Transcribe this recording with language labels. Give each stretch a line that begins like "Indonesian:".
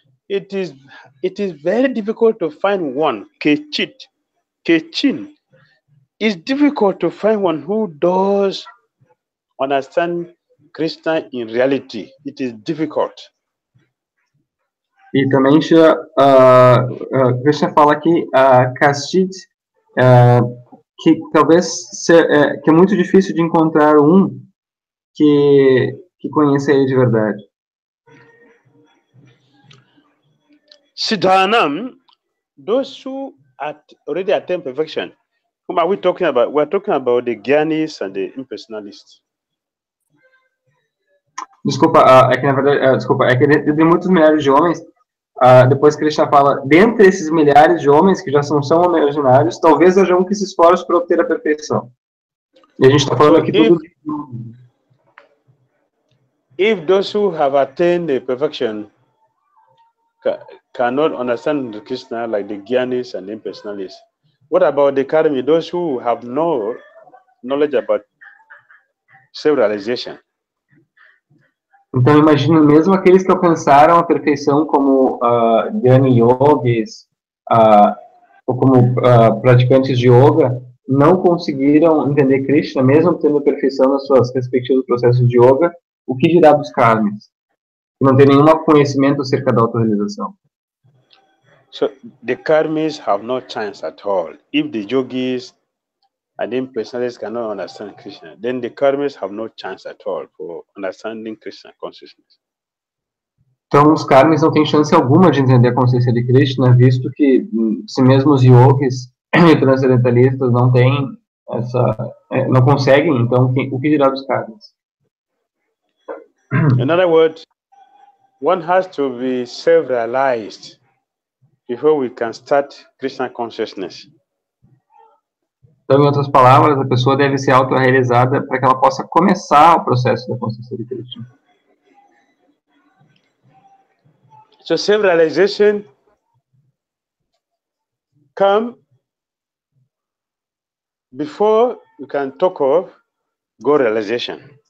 English: It is very difficult to find one, Kechin. It's difficult to find one who does understand Krishna in reality. It is difficult.
Portuguese: E também Krishna fala aqui, Kashit, que talvez que é muito difícil de encontrar um que conheça ele de verdade.
English: Siddhanam, those who already attain perfection. Whom are we talking about? We're talking about the Gyanis and the impersonalists.
Portuguese: É que de muitos milhares de homens, depois Krishna fala, dentre esses milhares de homens que já são imaginários, talvez haja um que se esforce para obter a perfeição. E a gente está falando aqui tudo.
English: If those who have attained the perfection cannot understand Krishna like the Gyanis and the impersonalists, what about the Karmi, those who have no knowledge about self-realization?
Portuguese: Então, imagino mesmo aqueles que alcançaram a perfeição como Jnani Yogis, ou como praticantes de yoga, não conseguiram entender Krishna, mesmo tendo a perfeição nas suas respectivos processos de yoga, o que dirá dos karmis? Que não tem nenhum conhecimento acerca da autorrealização.
English: So, the karmis have no chance at all. If the yogis and the impersonalists cannot understand Krishna, then the karmis have no chance at all for understanding Krishna consciousness.
Portuguese: Então, os karmis não têm chance alguma de entender a consciência de Krishna, visto que, se mesmo os yogis e transcendentalistas não têm não conseguem, então, o que dirá dos karmis?
English: In other words, one has to be self-realized before we can start Krishna consciousness.
Portuguese: Então, em outras palavras, a pessoa deve ser autorrealizada para que ela possa começar o processo da consciência de Krishna.
English: So self-realization come before you can talk of God realization.